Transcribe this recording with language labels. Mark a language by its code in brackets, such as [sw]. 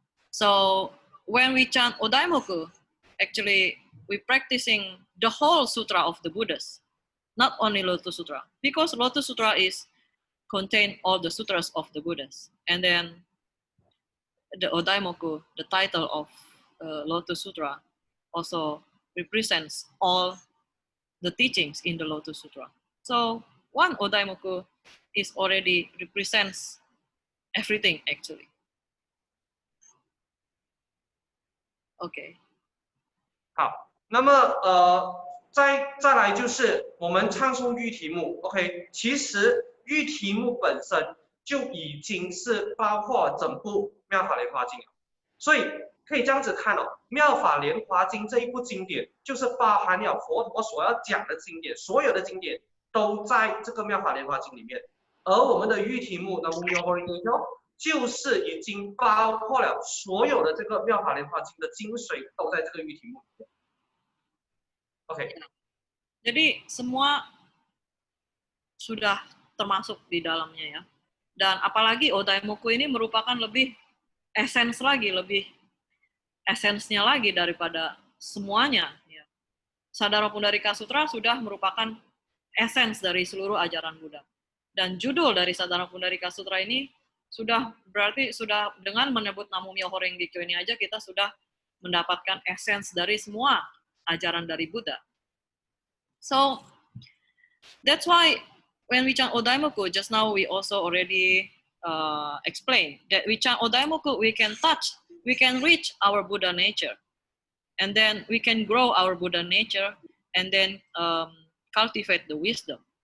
[en] So when we chant Odaimoku, actually we practicing the whole sutra of the Buddhas, not only Lotus Sutra, because Lotus Sutra is contain all the sutras of the Buddhas, and then the Odaimoku, the title of Lotus Sutra, also represents all the teachings in the Lotus Sutra. So one Odaimoku is already represents everything actually. Okay. [zh] 好，那么再来就是我们唱诵喻题目 ，OK， 其实喻题目本身就已经是包括整部《妙法莲华经》了，所以可以这样子看哦，《妙法莲华经》这一部经典就是包含了佛陀所要讲的经典，所有的经典都在这个《妙法莲华经》里面，而我们的喻题目那就是已经包括了所有的这个《妙法莲华经》的精髓都在这个喻题目里面。 OK。 [id] Jadi semua sudah termasuk di dalamnya ya. Dan apalagi Odaimoku ini merupakan lebih esens lagi, lebih esensnya lagi daripada semuanya. Ya. Sadharma Pundarika Sutra sudah merupakan esens dari seluruh ajaran Buddha. Dan judul dari Sadharma Pundarika Sutra ini sudah berarti sudah dengan menyebut Namo Myoho Renge Kyo ini aja kita sudah mendapatkan esens dari semua ajaran dari Buddha. [en] So that's why when we chant Odaimoku, just now we also already explained that we chant Odaimoku, we can touch, we can reach our Buddha nature, and then we can grow our Buddha nature, and then cultivate the wisdom.